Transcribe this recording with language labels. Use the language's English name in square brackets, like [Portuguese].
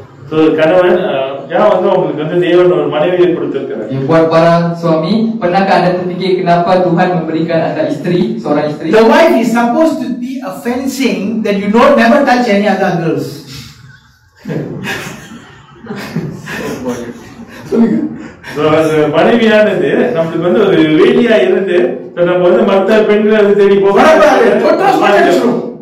[Tamil] So கணவன் ஏன் வந்து உங்களுக்கு வந்து தேவன் ஒரு மனைவியை கொடுத்திருக்கிறார்? [Malay] Buat para suami, pernahkah anda terfikir kenapa Tuhan memberikan anda isteri, seorang isteri? [English] The wife is supposed to be a fencing that you don't never touch any other girls. [Tamil] So அந்த மனைவியானது நம்மளுக்கு வந்து ஒரு வேலியா இருந்து நம்ம வந்து மற்ற பெண்களை வந்து தேடி போகணும்.